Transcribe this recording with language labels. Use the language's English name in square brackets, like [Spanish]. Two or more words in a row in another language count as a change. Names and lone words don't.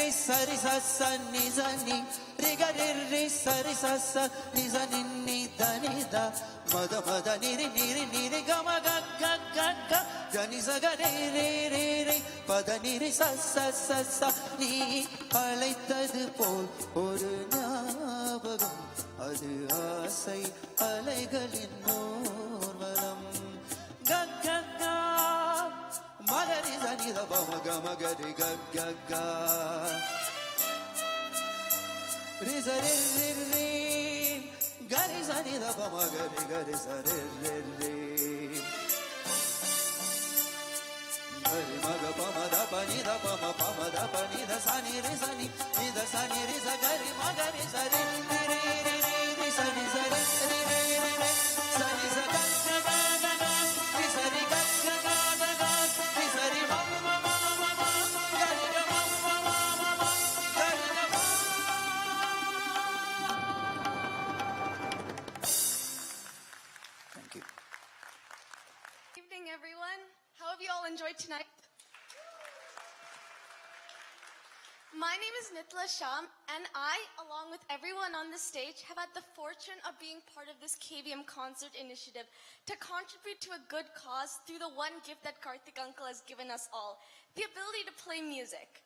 [Tamil] சரி சச நிசனி ரிகரிரி சரி சச நிசனி நிதனித மத மத நிரி நிரி நிரி கமகக்க ஜனி சகரே ரே ரே ரே பத நிரி சச சச நீ அழைத்தது போல் ஒரு ஞாபகம் அது ஆசை அலைகளின் ஊர்வலம் கக்கா மகரி சனி தப மக மகரி கக்கா ரி சரி ரி ரி கரி சனி தப மகரி கரி சரி ரி ரி Gari maga pama da pa ni da pama pama da pa ni da sa ni ri sa ni sa gari maga ri sa ri ri ri ri ri sa ni sa ri ri ri ri ri sa ni sa ga ga ga ga ri sa ri ga ga ga ga ga ri sa ri ma ma ma ma ma gari ga ma ma ma ma ma gari ga ma. [English] Thank you. Evening, everyone. How have you all enjoyed tonight? My name is Nitla Sham, and I, along with everyone on the stage, have had the fortune of being part of this KVM concert initiative to contribute to a good cause through the one gift that Karthik Uncle has given us all, the ability to play music.